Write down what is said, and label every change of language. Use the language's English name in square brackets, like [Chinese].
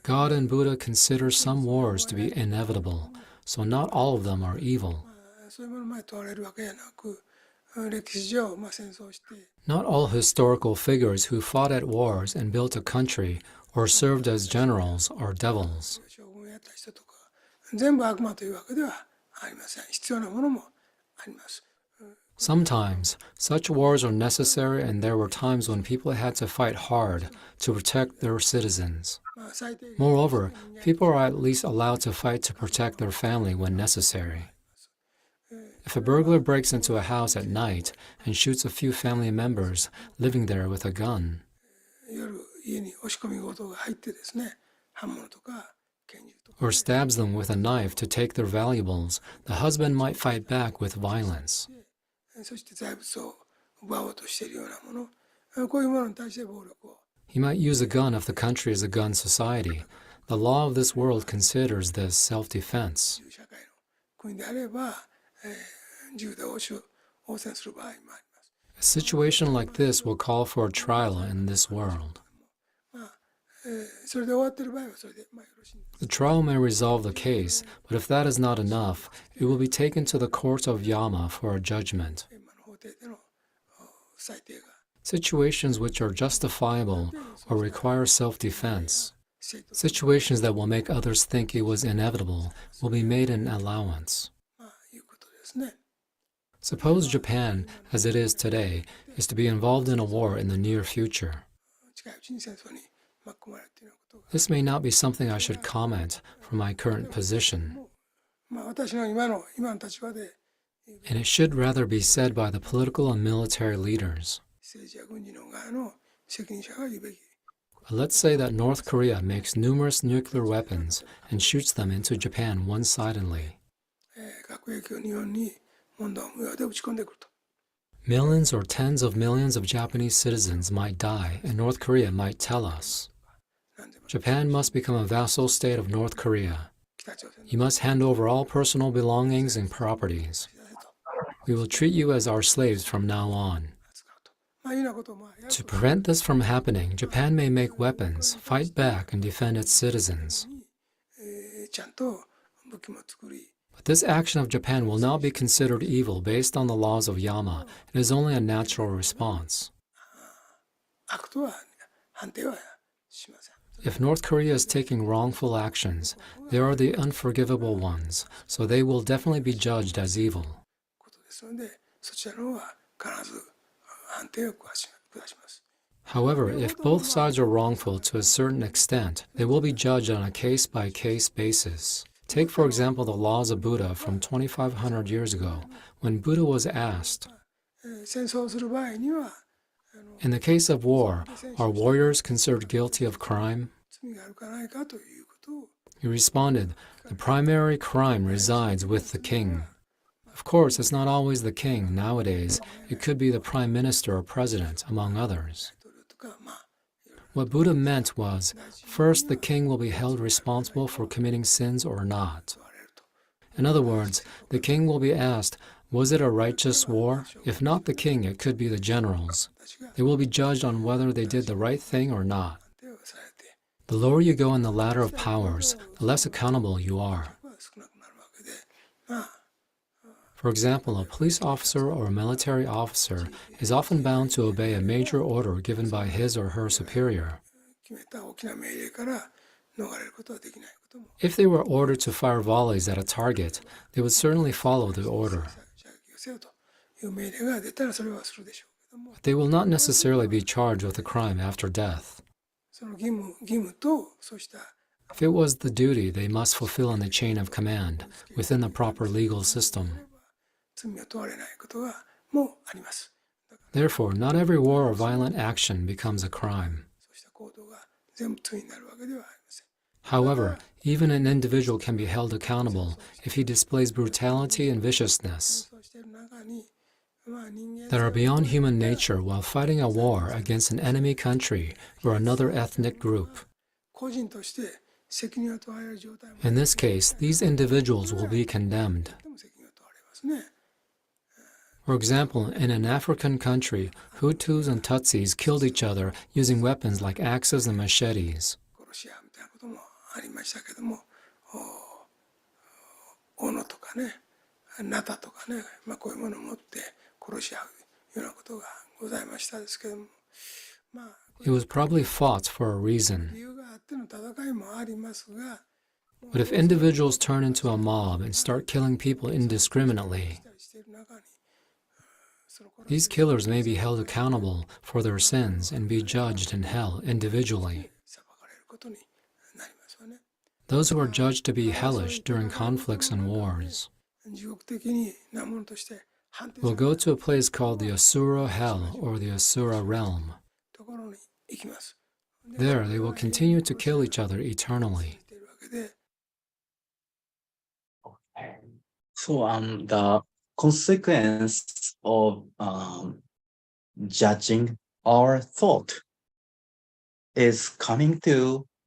[English] God and Buddha consider some wars to be inevitable, so not all of them are evil. [Japanese] そういうものまで問われるわけじゃなく、歴史上戦争をして [English] Not all historical figures who fought at wars and built a country or served as generals are devils. [Japanese] 将軍をやった人とか全部悪魔というわけではありません。必要なものもあります。 [English] Sometimes, such wars are necessary, and there were times when people had to fight hard to protect their citizens. [Japanese] 最低限 [English] Moreover, people are at least allowed to fight to protect their family when necessary. If a burglar breaks into a house at night and shoots a few family members living there with a gun, [Japanese] 夜家に押し込み強盗が入ってですね、刃物とか拳銃とか [English] or stabs them with a knife to take their valuables, the husband might fight back with violence. [Japanese] そして財物を奪おうとしているようなもの、こういうものに対して暴力を [English] He might use a gun if the country is a gun society. The law of this world considers this self-defense. [Japanese] 社会の国であれば、銃で応戦する場合もあります。 [English] A situation like this will call for a trial in this world. [Japanese] それで終わっている場合はそれでよろしいんです。 [English] The trial may resolve the case, but if that is not enough, it will be taken to the court of Yama for a judgment. [Japanese] 今の法廷での裁定が [English] Situations which are justifiable or require self-defense, [Japanese] 正当 [English] situations that will make others think it was inevitable, will be made an allowance. [Japanese] いうことですね。 [English] Suppose Japan, as it is today, is to be involved in a war in the near future. [Japanese] 近いうちに戦争に巻き込まれるというようなことが [English] This may not be something I should comment from my current position, [Japanese] 私の今の立場で [English] and it should rather be said by the political and military leaders. [Japanese] 政治や軍事の側の責任者が言うべき。 [English] But let's say that North Korea makes numerous nuclear weapons and shoots them into Japan one-sidedly. [Japanese] 核兵器を日本に問答無用で撃ち込んでくると。 [English] Millions or tens of millions of Japanese citizens might die, and North Korea might tell us, [Japanese] なんでも [English] Japan must become a vassal state of North Korea. [Japanese] 北朝鮮に [English] You must hand over all personal belongings and properties. [Japanese] 出せと [English] We will treat you as our slaves from now on. [Japanese] 扱うと。いうようなことをやる [English] To [Japanese] と [English] prevent this from happening, Japan may make weapons, fight back, and defend its citizens. [Japanese] ちゃんと武器も作り、 [English] But this action of Japan will not be considered evil based on the laws of Yama. It is only a natural response. [Japanese] 悪とは判定はしません。 [English] If North Korea is taking wrongful actions, they are the unforgivable ones, so they will definitely be judged as evil. [Japanese] ことですので、そちらの方は必ず判定を下します。 [English] However, if both sides are wrongful to a certain extent, they will be judged on a case-by-case basis. Take, for example, the laws of Buddha from 2,500 years ago, when Buddha was asked, [Japanese] 戦争をする場合には [English] in the case of war, are warriors considered guilty of crime? [Japanese] 罪があるかないかということを [English] He responded, the primary crime resides with the king. Of course, it's not always the king. Nowadays, it could be the prime minister or president, among others. [Japanese] 大統領とか、 [English] What Buddha meant was, first, the king will be held responsible for committing sins or not. [Japanese] 問われると。 [English] In other words, the king will be asked, was it a righteous war? If not the king, it could be the generals. [Japanese] 私が [English] They will be judged on whether they did the right thing or not. [Japanese] 判定をされて、 [English] The lower you go in the ladder of powers, the less accountable you are. [Japanese] 少なくなるわけで、 [English] For example, a police officer or a military officer is often bound to obey a major order given by his or her superior. [Japanese] 決めた大きな命令から逃れることはできないことも [English] If they were ordered to fire volleys at a target, they would certainly follow the order. [Japanese] 射撃をせよという命令が出たらそれはするでしょうけども、 [English] They will not necessarily be charged with a crime after death. [Japanese] その義務とそうした [English] If it was the duty they must fulfill in the chain of command, within the proper legal system. [Japanese] 罪を問われないことがもあります。 [English] Therefore, not every war or violent action becomes a crime. [Japanese] そうした行動が全部罪になるわけではありません。 [English] However, even an individual can be held accountable if he displays brutality and viciousness [Japanese] そうしている中に、人間 [English] that are beyond human nature while fighting a war against an enemy country or another ethnic group. [Japanese] 個人として責任を問われる状態も [English] In this case, these individuals will be condemned. [Japanese] でも責任を問われますね。 [English] For example, in an African country, Hutus and Tutsis killed each other using weapons like axes and machetes. [Japanese] 殺し合うみたいなこともありましたけども、斧とかね、ナタとかね、こういうものを持って殺し合うようなことがございましたですけども、 [English] It was probably fought for a reason. [Japanese] 理由があっての戦いもありますが、 [English] But if individuals turn into a mob and start killing people indiscriminately, [Japanese] したりしている中に、その [English] these killers may be held accountable for their sins and be judged in hell individually. [Japanese] 裁かれることになりますよね。 [English] Those who are judged to be hellish during conflicts and wars [Japanese] 地獄的なものとして判定さ [English] will [Japanese] れ [English] go [Japanese] る [English] to a place called the Asura Hell or the Asura Realm. [Japanese] ところに行きます。 [English] There, they will continue to kill each other eternally. [Japanese] ているわけで、 [English] So the consequence of judging our thought is coming to